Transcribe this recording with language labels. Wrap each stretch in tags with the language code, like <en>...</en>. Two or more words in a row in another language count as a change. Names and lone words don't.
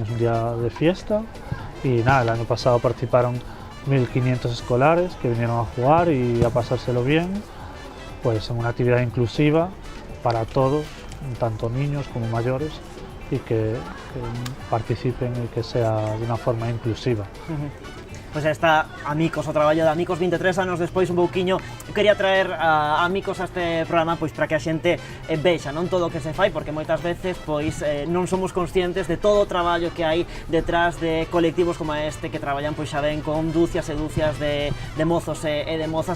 <es>Es un día de fiesta y nada, el año pasado participaron 1.500 escolares que vinieron a jugar y a pasárselo bien, pues en una actividad inclusiva para todos, tanto niños como mayores, y que participen y que sea de una forma inclusiva.</es> <gl>pois está Amicos, o traballo de Amicos 23 anos despois un pouquiño. Quería traer a Amicos a este programa pois para que a xente vexa non todo o que se fai, porque moitas veces pois non somos conscientes de todo o traballo que hai detrás de colectivos como este que traballan pois xa ben con dúcias e dúcias de mozos e de mozas.</gl>